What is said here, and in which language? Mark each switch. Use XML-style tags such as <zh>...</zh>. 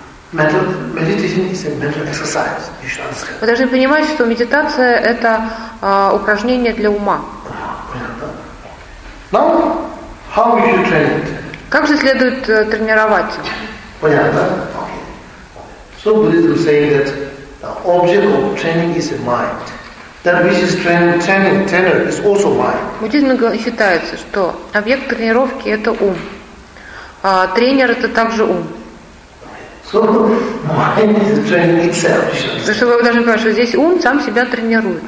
<en>Meditation is a mental exercise, you should understand.</en> <ru>Вы должны понимать, что медитация – это упражнение для ума.</ru> <en>Now, how will you train it?</en> <ru>Как же следует тренировать? Понятно? Okay.</ru> <en>So Buddhism says that the object of training is a mind. That which is trainer is also mind.</en> <ru>Буддизм считается, что объект тренировки это ум. А тренер это также ум.</ru> <en>So mind is training itself.</en> <ru>Потому что вы должны понимать, что здесь ум сам себя тренирует.</ru>